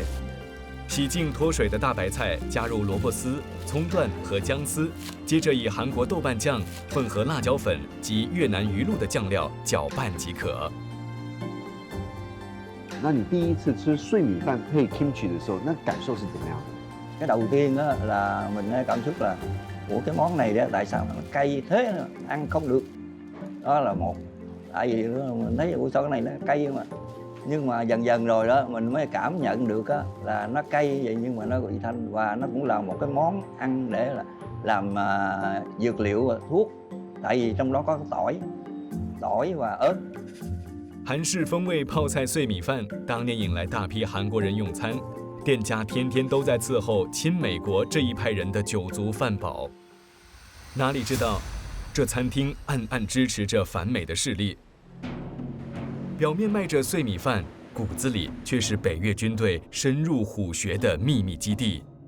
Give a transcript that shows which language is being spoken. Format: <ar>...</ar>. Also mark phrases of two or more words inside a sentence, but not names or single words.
<zh>洗净脱水的大白菜，加入萝卜丝、葱段和姜丝，接着以韩国豆瓣酱混合辣椒粉及越南鱼露的酱料搅拌即可。那你第一次吃碎米饭配 kimchi 的时候，那感受是怎么样的？</zh> <vi>Cái đầu tiên á là mình cảm xúc là của cái món này đó tại sao mà cay thế ăn không được. Đó là một. Tại vì mình thấy ủa sao cái này nó cay mà, nhưng mà dần dần rồi đó mình mới cảm nhận được á là nó cay vậy nhưng mà nó vị thanh và nó cũng là một cái món ăn để là làm dược liệu và thuốc, tại vì trong đó có tỏi và ớt.</vi> <zh>韩式风味泡菜碎米饭当年引来大批韩国人用餐，店家天天都在伺候亲美国这一派人的酒足饭饱。哪里知道？这餐厅暗暗支持着反美的势力，表面卖着碎米饭，骨子里却是北越军队深入虎穴的秘密基地。</zh>